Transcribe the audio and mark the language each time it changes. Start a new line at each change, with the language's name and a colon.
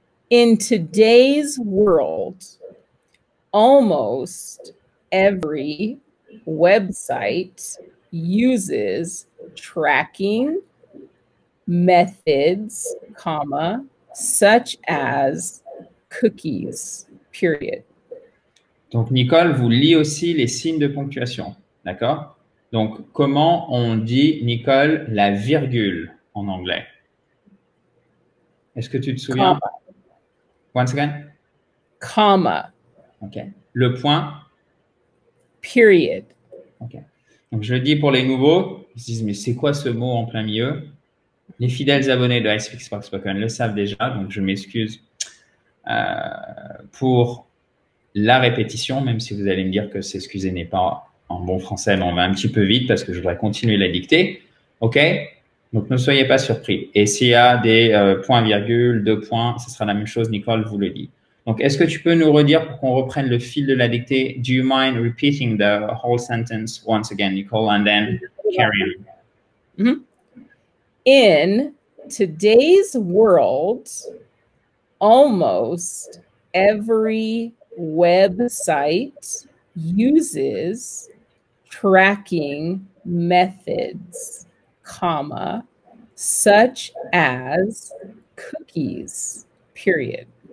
English: In today's world, almost every website uses tracking methods, comma, such as cookies, period.
French: Donc, Nicole vous lit aussi les signes de ponctuation. D'accord? Donc, comment on dit, Nicole, la virgule en anglais? Est-ce que tu te souviens?
English: Comma. Once again? Comma.
French: OK. Le point?
English: Period. OK.
French: Donc, je le dis pour les nouveaux. Ils se disent, mais c'est quoi ce mot en plein milieu? Les fidèles abonnés de I Speak Spark Spoken le savent déjà, donc je m'excuse pour la répétition, même si vous allez me dire que s'excuser n'est pas en bon français, mais on va un petit peu vite parce que je voudrais continuer la dictée. OK? Donc, ne soyez pas surpris. Et s'il y a des points, virgules, 2 points, ce sera la même chose, Nicole vous le dit. Donc, est-ce que tu peux nous redire pour qu'on reprenne le fil de la dictée?
English: Do you mind repeating the whole sentence once again, Nicole, and then carry on? Mm-hmm. In today's world, almost every website uses tracking methods, comma, such as cookies, period.